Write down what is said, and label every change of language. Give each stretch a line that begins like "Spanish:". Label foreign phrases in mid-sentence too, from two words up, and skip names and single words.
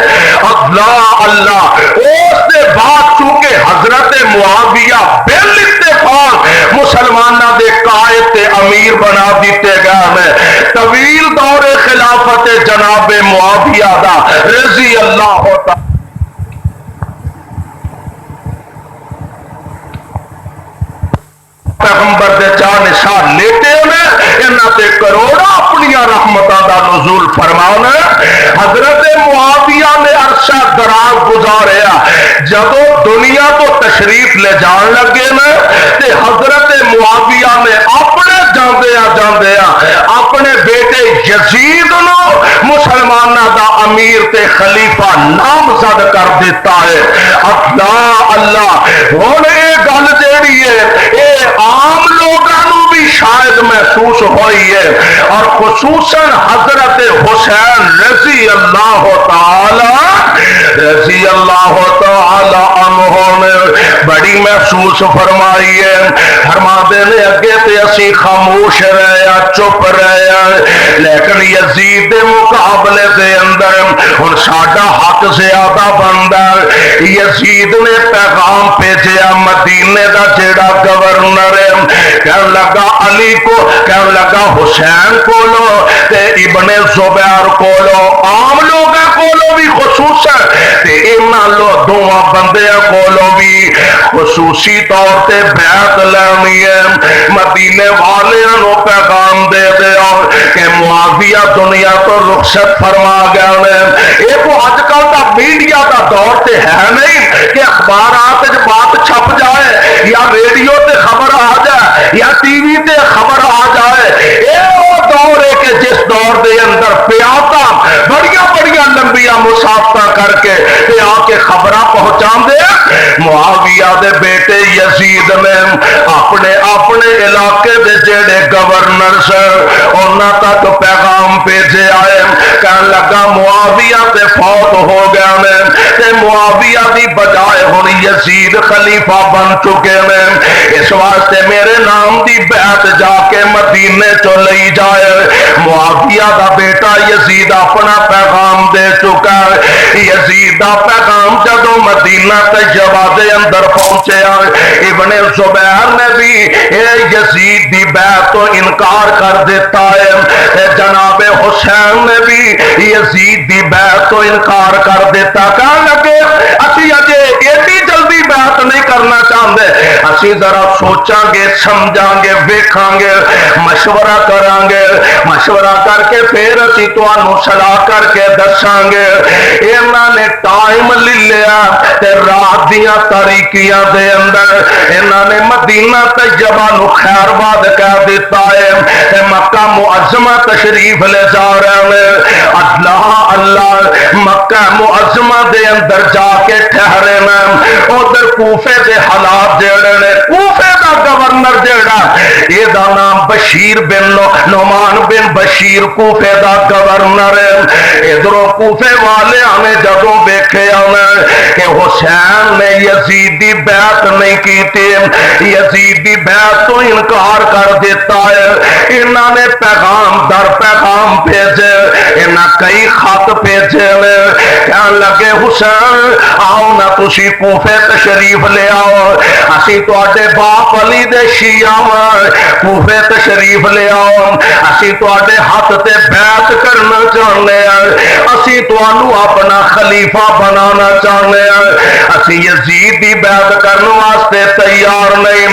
Punjabi: اللہ اللہ اس دے بعد چونکہ حضرت معاویہ بل اتفاق مسلمانہ دے قائد تے امیر بنا دیتے گئے ہیں، طویل دور خلافت جناب معاویہ دا
Arabic: رضی اللہ تعالی
Punjabi: پیغمبر دے چار نشان لیتے ہیں، انہاں تے کروڑا اپنی رحمتاں دا نزول فرمانا۔ حضرت معاویہ نے عرصہ دراز گزاریا، جدو دنیا تو تشریف لے جان لگے نا تے حضرت معاویہ نے اپنے جاندیا اپنے بیٹے یزید نو مسلمانہ دا امیر تے خلیفہ نامزد کر دیتا ہے۔ اللہ اللہ ہن اے گل جیڑی ہے اے عام لوگوں بھی شاید محسوس ہوئی ہے، اور خصوصاً حضرت حسین
Arabic: رضی اللہ تعالی عنہ
Punjabi: نے بڑی محسوس فرمائی ہے۔ فرما دے نے اگے تے اسی خاموش رہے چپ رہے، لیکن یزید دے مقابلے دے اندر ہن ساڈا حق زیادہ بندا ہے۔ یزید نے پیغام بھیجیا مدینے دا جیڑا گورنر ہے، کہنے لگا علی کو، کہنے لگا حسین کولو تے ابن زبیر کولو، عام لوگاں کولو بھی خصوصاً تے انہاں لو دوواں بندیاں کولو بھی خصوصی طور تے بیعت لینی ہے۔ مدینے والیاں نو پیغام دے دیو کہ معاویہ دنیا تو رخصت فرما گئے نے۔ یہ تو اج کل دا میڈیا دا دور تے ہے نہیں کہ اخبارات بات چھپ جائے یا ریڈیو تے خبر آ جائے یا ٹی وی تے خبر آ جائے۔ یہ وہ دور ہے کہ جس دور دے اندر پیاتا بڑیاں بڑیاں لمبیاں مسافت کر کے تے آ کے خبراں پہنچا دے۔ معاویہ دے بیٹے یزید نے اپنے علاقے دے جڑے گورنر سے انہاں تک پیغام بھیجے آئے، کہنے لگا معاویہ تے فوت ہو گئے نے تے معاویہ دی بجائے ہن یزید خلیفہ بن چکے نے، اس واسطے میرے نام دی بیعت جا کے مدینے چو لئی جائے۔ معاویہ دا بیٹا یزید اپنا پیغام دے چکا ہے۔ یزید دا پیغام جدو مدینہ طیبہ دے اندر پہنچے ابن زبیر نے بھی یزید دی بیعت تو انکار کر دیتا ہے، جناب حسین نے بھی یزید دی بیعت تو انکار کر دیتا۔ کہنے لگے اسی اجے ایڈی جلدی بیعت نہیں کرنا چاہتے، اسی ذرا سوچاں گے سمجھاں گے ویکھاں گے مشورہ کران گے، مشورہ کر کے پھر اسی تانوں صلاح کر کے دساں گے۔ انہاں نے ٹائم لے لیا تے رات دیاں تاریکیاں دے اندر انہاں نے مدینہ طیبہ نو خیر باد کہہ دیتا ہے تے مکہ معظمہ تشریف لے جا رہے ہیں۔ اللہ اللہ مکہ معظمہ دے اندر جا کے ٹھہرے نا، ادھر کوفے دے حالات جڑے نے، کوفے دا گورنر جڑا یہ دا نام بشیر بن نعمان بن بشیر کوفے دا گورنر ہے۔ ادھروں کوفے والے نے جدوں ویکھے کہ حسین نے یزید دی بیعت نہیں کیتی، یزید دی بیعت تو انکار کر دیتا ہے، انہاں نے پیغام در پیغام بھیجے، انہاں کئی خط بھیجے، کہنے لگے حسین آؤ نہ تسی کوفے تشریف لے آؤ، اسی تواڈے باپ علی دے شیعہ واں کوفے تشریف لے آؤ، اسی تواڈے ہاتھ تے بیعت کرنا چاہنے ہیں، اسی تانوں اپنا خلیفہ بنانا چاہنے ہیں، اسی یزید دی بیعت کرنے واسطے تیار نہیں۔